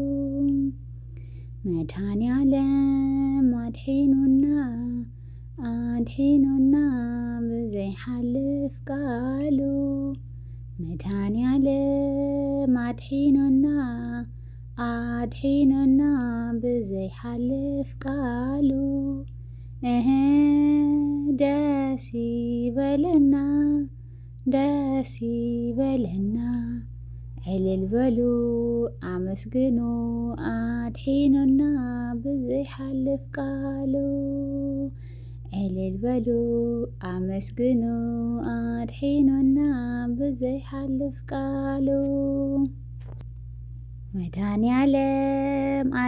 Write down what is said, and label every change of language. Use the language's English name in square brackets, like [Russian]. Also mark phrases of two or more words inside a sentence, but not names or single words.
[Tigrinya] መድኃኔ ዓለም አድሒኖና ብዘይሓልፍ ቃሉ መድኃኔ ዓለም አድሒኖና ብዘይሓልፍ ቃሉ ደስ [Amharic] ይበለና እልል በሉ አመስግኑ [Tigrinya] አድሒኖና ብዘይሓልፍ ቃሉ [Amharic] እልል በሉ አመስግኑ [Tigrinya] አድሒኖና ብዘይሓልፍ ቃሉ መድኃኔ ዓለም